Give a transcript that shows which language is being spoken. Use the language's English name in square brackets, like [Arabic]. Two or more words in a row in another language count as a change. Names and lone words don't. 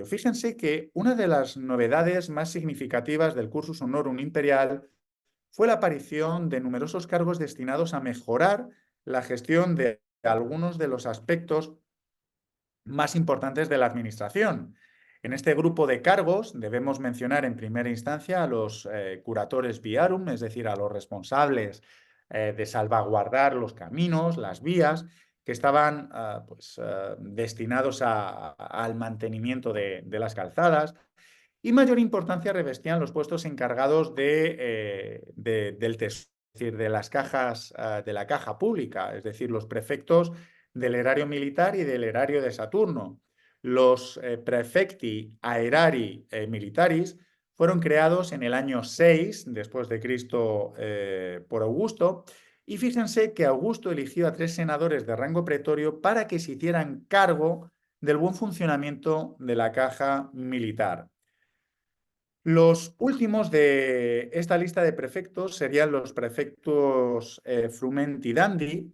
[Spanish] Fíjense que una de las novedades más significativas del [Latin] cursus honorum [Spanish] imperial fue la aparición de numerosos cargos destinados a mejorar la gestión de algunos de los aspectos más importantes de la administración. En este grupo de cargos debemos mencionar en primera instancia a los [Latin] curatores viarum, [Spanish] es decir, a los responsables de salvaguardar los caminos, las vías, que estaban destinados al mantenimiento de las calzadas, y mayor importancia revestían los puestos encargados del tesoro, es decir, de las cajas, de la caja pública, es decir, los prefectos del erario militar y del erario de Saturno. Los [Latin] prefecti aerari militaris [Spanish] fueron creados en el año 6 después de Cristo por Augusto, y fíjense que Augusto eligió a 3 senadores de rango pretorio para que se hicieran cargo del buen funcionamiento de la caja militar. Los últimos de esta lista de prefectos serían los prefectos frumentidandi.